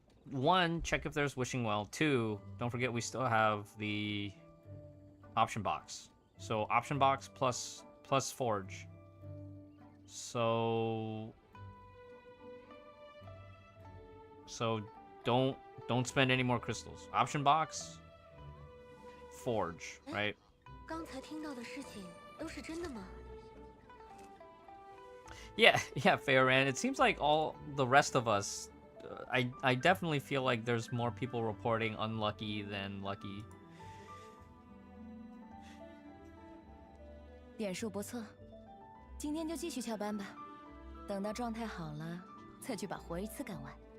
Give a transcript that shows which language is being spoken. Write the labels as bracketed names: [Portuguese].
[English] 1, check if there's wishing well. 2, don't forget we still have the option box. So option box plus forge. So don't spend any more crystals. Option box, forge, right? [Chinese] 刚才听到的事情都是真的吗？ [English] Yeah, Farran. It seems like all the rest of us, I definitely feel like there's more people reporting unlucky than lucky. [Chinese] 点数不错，今天就继续翘班吧，等到状态好了，再去把活一次干完。